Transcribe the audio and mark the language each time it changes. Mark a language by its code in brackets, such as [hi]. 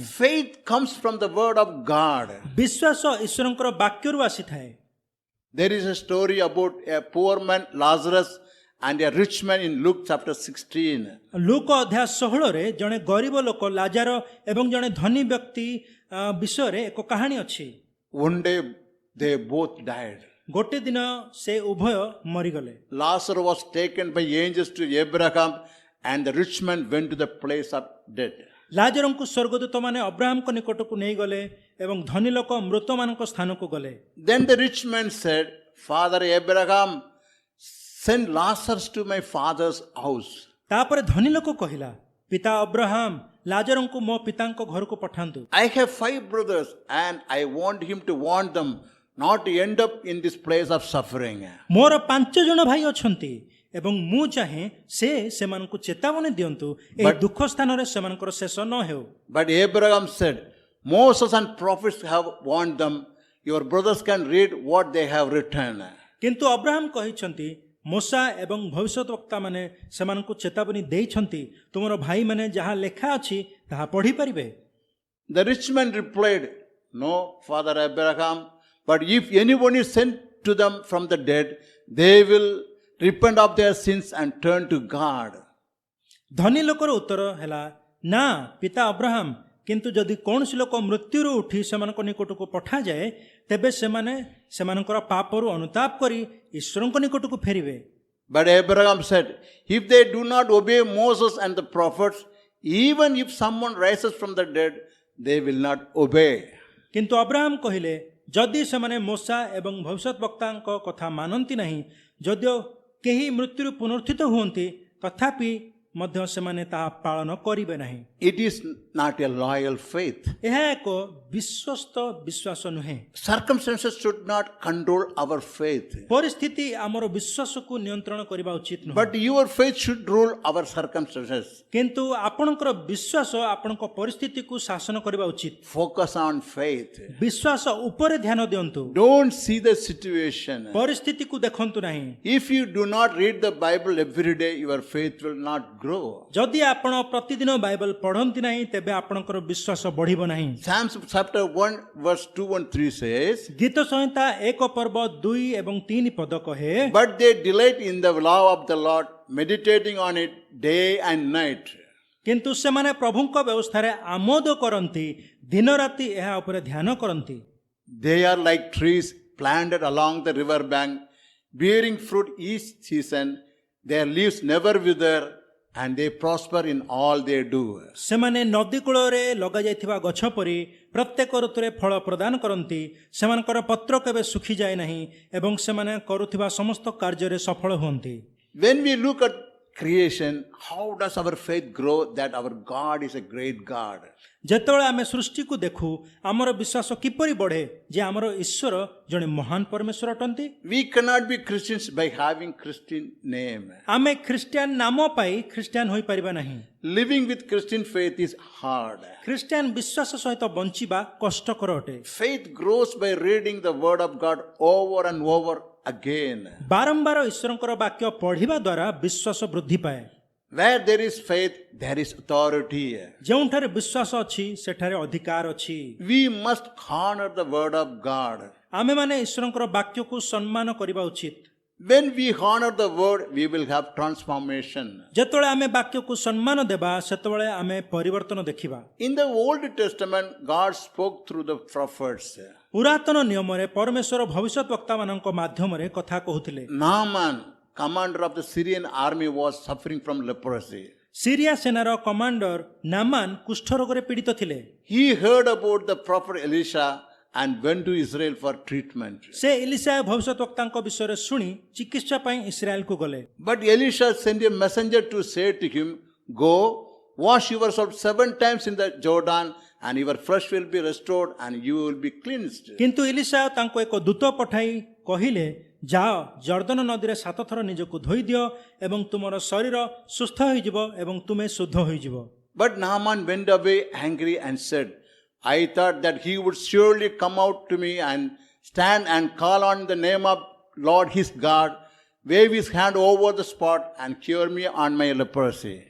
[en] Faith comes from the word of God. [or] ବିଶ୍ୱାସ ଈଶ୍ୱରଙ୍କର ବାକ୍ୟରୁ ଆସିଥାଏ। [en] There is a story about a poor man Lazarus and a rich man in Luke chapter 16. [or] ଲୁକ ଅଧ୍ୟାୟ 16ରେ ଜଣେ ଗରିବ ଲୋକ ଲାଜାର ଏବଂ ଜଣେ ଧନୀ ବ୍ୟକ୍ତି ବିଷୟରେ ଏକ କାହାଣୀ ଅଛି। [en] One day they both died. [or] ଗୋଟେ ଦିନ ସେ ଉଭୟ ମରିଗଲେ। [en] Lazarus was taken by angels to Abraham and the rich man went to the place of death. [or] ଲାଜରଙ୍କୁ ସ୍ୱର୍ଗଦୂତମାନେ ଅବ୍ରାହମଙ୍କ ନିକଟକୁ ନେଇଗଲେ ଏବଂ ଧନୀ ଲୋକ ମୃତମାନଙ୍କ ସ୍ଥାନକୁ ଗଲେ। [en] Then the rich man said, Father Abraham, send Lazarus to my father's house. [or] ତାପରେ ଧନୀ ଲୋକ କହିଲା, ପିତା ଅବ୍ରାହମ ଲାଜରଙ୍କୁ ମୋ ପିତାଙ୍କ ଘରକୁ ପଠାନ୍ତୁ। [en] I have 5 brothers and I want him to warn them not to end up in this place of suffering. [or] ମୋର 5 ଜଣ ଭାଇ ଅଛନ୍ତି ଏବଂ ମୁଁ ଚାହେଁ ସେମାନଙ୍କୁ ଚେତାବନୀ ଦିଅନ୍ତୁ ଏହି ଦୁଃଖ ସ୍ଥାନରେ ସେମାନଙ୍କର ଶେଷ ନ ହେଉ। [en] But Abraham said, Moses and prophets have warned them. Your brothers can read what they have written. [or] କିନ୍ତୁ ଅବ୍ରାହମ କହିଛନ୍ତି, ମୋଶା ଏବଂ ଭବିଷ୍ୟତ ବକ୍ତା ମାନେ ସେମାନଙ୍କୁ ଚେତାବନୀ ଦେଇଛନ୍ତି ତୁମର ଭାଇମାନେ ଯାହା ଲେଖା ଅଛି ତାହା ପଢ଼ିପାରିବେ। [en] The rich man replied, No, Father Abraham, but if anyone is sent to them from the dead, they will repent of their sins and turn to God. [or] ଧନୀ ଲୋକର ଉତ୍ତର ହେଲା, ନା ପିତା ଅବ୍ରାହମ, କିନ୍ତୁ ଯଦି କୌଣସି ଲୋକ ମୃତ୍ୟୁରୁ ଉଠି ସେମାନଙ୍କ ନିକଟକୁ ପଠାଯାଏ ତେବେ ସେମାନେ ସେମାନଙ୍କର ପାପରୁ ଅନୁତାପ କରି ଈଶ୍ୱରଙ୍କ ନିକଟକୁ ଫେରିବେ। [en] But Abraham said, If they do not obey Moses and the prophets, even if someone rises from the dead, they will not obey. [or] କିନ୍ତୁ ଅବ୍ରାହମ କହିଲେ, ଯଦି ସେମାନେ ମୋଶା ଏବଂ ଭବିଷ୍ୟତ ବକ୍ତାଙ୍କ କଥା ମାନନ୍ତି ନାହିଁ, ଯଦିଓ କେହି ମୃତ୍ୟୁରୁ ପୁନରୁତ୍ଥିତ ହୁଅନ୍ତି ତଥାପି ମଧ୍ୟ ସେମାନେ ତାହା ପାଳନ କରିବେ ନାହିଁ। [en] It is not a loyal faith. [or] ଏହା ଏକ ବିଶ୍ୱସ୍ତ ବିଶ୍ୱାସ ନୁହେଁ। [en] Circumstances should not control our faith. [or] ପରିସ୍ଥିତି ଆମର ବିଶ୍ୱାସକୁ ନିୟନ୍ତ୍ରଣ କରିବା ଉଚିତ ନୁହେଁ, [en] But your faith should rule our circumstances. [or] କିନ୍ତୁ ଆପଣଙ୍କର ବିଶ୍ୱାସ ଆପଣଙ୍କ ପରିସ୍ଥିତିକୁ ଶାସନ କରିବା ଉଚିତ। [en] Focus on faith. [or] ବିଶ୍ୱାସ ଉପରେ ଧ୍ୟାନ ଦିଅନ୍ତୁ, [en] Don't see the situation. [or] ପରିସ୍ଥିତିକୁ ଦେଖନ୍ତୁ ନାହିଁ। [en] If you do not read the Bible every day, your faith will not grow. [or] ଯଦି ଆପଣ ପ୍ରତିଦିନ ବାଇବଲ ପଢ଼ନ୍ତି ନାହିଁ ତେବେ ଆପଣଙ୍କର ବିଶ୍ୱାସ ବଢ଼ିବ ନାହିଁ। [en] Psalms chapter 1 verse 2 and 3 says, [or] ଗୀତ ସଂହିତା 1 ପର୍ବ 2 ଏବଂ 3 ପଦ କହେ, [en] But they delight in the law of the Lord, meditating on it day and night. [or] କିନ୍ତୁ ସେମାନେ ପ୍ରଭୁଙ୍କ ବ୍ୟବସ୍ଥାରେ ଆମୋଦ କରନ୍ତି, ଦିନ ରାତି ଏହା ଉପରେ ଧ୍ୟାନ କରନ୍ତି। [en] They are like trees planted along the river bank, bearing fruit each season. Their leaves never wither, and they prosper in all they do. [or] ସେମାନେ ନଦୀ କୂଳରେ ଲଗାଯାଇଥିବା ଗଛ ପରି ପ୍ରତ୍ୟେକ ଋତୁରେ ଫଳ ପ୍ରଦାନ କରନ୍ତି, ସେମାନଙ୍କର ପତ୍ର କେବେ ଶୁଖିଯାଏ ନାହିଁ ଏବଂ ସେମାନେ କରୁଥିବା ସମସ୍ତ କାର୍ଯ୍ୟରେ ସଫଳ ହୁଅନ୍ତି। [en] When we look at creation, how does our faith grow that our God is a great God? [or] ଯେତେବେଳେ ଆମେ ସୃଷ୍ଟିକୁ ଦେଖୁ ଆମର ବିଶ୍ୱାସ କିପରି ବଢ଼େ ଯେ ଆମର ଈଶ୍ୱର ଜଣେ ମହାନ ପରମେଶ୍ୱର ଅଟନ୍ତି। [en] We cannot be Christians by having Christian name. [or] ଆମେ ଖ୍ରୀଷ୍ଟିଆନ ନାମ ପାଇ ଖ୍ରୀଷ୍ଟିଆନ ହୋଇପାରିବା ନାହିଁ। [en] Living with Christian faith is hard. [or] Christian ବିଶ୍ୱାସ ସହିତ ବଞ୍ଚିବା କଷ୍ଟକର ଅଟେ। [en] Faith grows by reading the word of God over and over again. [or] ବାରମ୍ବାର ଈଶ୍ୱରଙ୍କର ବାକ୍ୟ ପଢ଼ିବା ଦ୍ୱାରା ବିଶ୍ୱାସ ବୃଦ୍ଧି ପାଏ। [en] Where there is faith, there is authority. [or] ଯେଉଁଠାରେ ବିଶ୍ୱାସ ଅଛି ସେଠାରେ ଅଧିକାର ଅଛି। [en] We must honor the word of God. [or] ଆମେମାନେ ଈଶ୍ୱରଙ୍କର ବାକ୍ୟକୁ ସମ୍ମାନ କରିବା ଉଚିତ। [en] When we honor the word, we will have transformation. [or] ଯେତେବେଳେ ଆମେ ବାକ୍ୟକୁ ସମ୍ମାନ ଦେବା ସେତେବେଳେ ଆମେ ପରିବର୍ତ୍ତନ ଦେଖିବା। [en] In the Old Testament, God spoke through the prophets. [or] ପୁରାତନ ନିୟମରେ ପରମେଶ୍ୱର ଭବିଷ୍ୟତ ବକ୍ତାମାନଙ୍କ ମାଧ୍ୟମରେ କଥା କହୁଥିଲେ। [en] Naaman, commander of the Syrian army, was suffering from leprosy. [or] Syria ସେନାର କମାଣ୍ଡର ନାମାନ କୁଷ୍ଠ ରୋଗରେ ପୀଡ଼ିତ ଥିଲେ। [en] He heard about the prophet Elisha and went to Israel for treatment. [or] ସେ ଇଲିଶା ଭବିଷ୍ୟତ ବକ୍ତାଙ୍କ ବିଷୟରେ ଶୁଣି ଚିକିତ୍ସା ପାଇଁ ଇସ୍ରାଏଲକୁ ଗଲେ। [en] But Elisha sent a messenger to say to him, Go, wash yourself 7 times in the Jordan, and your flesh will be restored and you will be cleansed. [or] କିନ୍ତୁ ଇଲିଶା ତାଙ୍କୁ ଏକ ଦୂତ ପଠାଇ କହିଲେ, ଯାଅ ଜର୍ଦ୍ଦନ ନଦୀରେ 7 ଥର ନିଜକୁ ଧୋଇ ଦିଅ ଏବଂ ତୁମର ଶରୀର ସୁସ୍ଥ ହୋଇଯିବ ଏବଂ ତୁମେ ଶୁଦ୍ଧ ହୋଇଯିବ। [en] But Naaman went away angry and said, I thought that he would surely come out to me and stand and call on the name of Lord his God, wave his hand over the spot and cure me on my leprosy.